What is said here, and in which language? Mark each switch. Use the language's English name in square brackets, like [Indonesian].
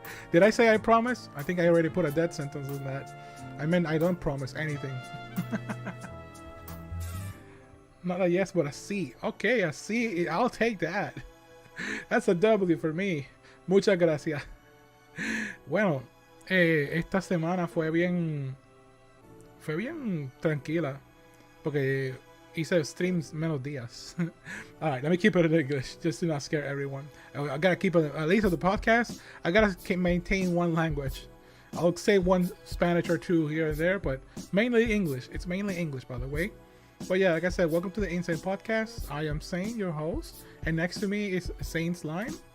[English] Did I say I promise? I think I already put a death sentence in that. I meant I don't promise anything. Not a yes, but a C. Okay, a C. I'll take that. That's a W for me. [Spanish] Muchas gracias. Bueno, esta semana fue bien tranquila porque hice streams menos días. [English] All right, let me keep it in English just to not scare everyone. I gotta keep it, at least of the podcast, I gotta maintain one language. I'll say one Spanish or two here and there, but mainly English. It's mainly English, by the way. But yeah, like I said, welcome to the In-SAIN Podcast. I am Sain, your host, and next to me is Sain's Line.